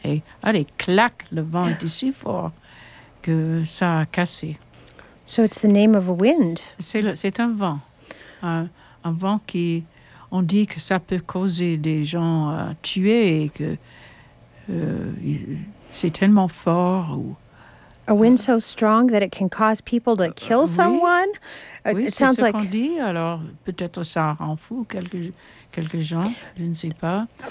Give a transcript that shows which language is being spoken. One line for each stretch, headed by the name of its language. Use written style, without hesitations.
French: Et allez, clac, le vent était si fort que ça a cassé.
English: So it's the name of a wind.
French: C'est un vent. Un vent qui, on dit que ça peut causer des gens tués et que c'est tellement fort ou...
English: A wind so strong that it can cause people to kill someone? Oui, it sounds like.
French: Dit. Alors, peut-être ça rend fou quelques gens, je ne sais pas.